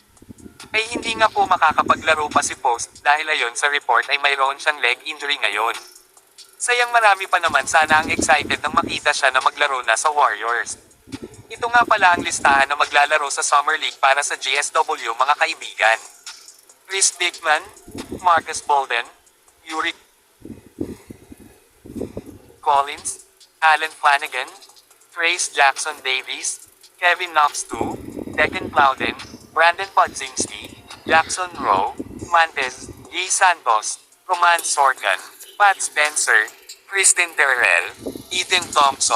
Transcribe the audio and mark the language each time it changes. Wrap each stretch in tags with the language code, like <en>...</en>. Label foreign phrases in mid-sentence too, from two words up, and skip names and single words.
<tl>Ay hindi nga po makakapaglaro pa si Post dahil ayon sa report ay mayroon siyang</tl> <en>leg injury</en> <tl>ngayon. Sayang marami pa naman sana ang excited nang makita siya na maglaro na sa Warriors. Ito nga pala ang listahan na maglalaro sa Summer League para sa GSW mga kaibigan. Chris Dickman, Marcus Bolden, Yuri Collins, Alan Flanagan, Trace Jackson Davies, Kevin Knox II, Declan Plowden, Brandon Podzinski, Jackson Rowe, Mantes, Guy Santos, Roman Sorcan, Pat Spencer, Kristen Terrell, Ethan Thompson.</tl>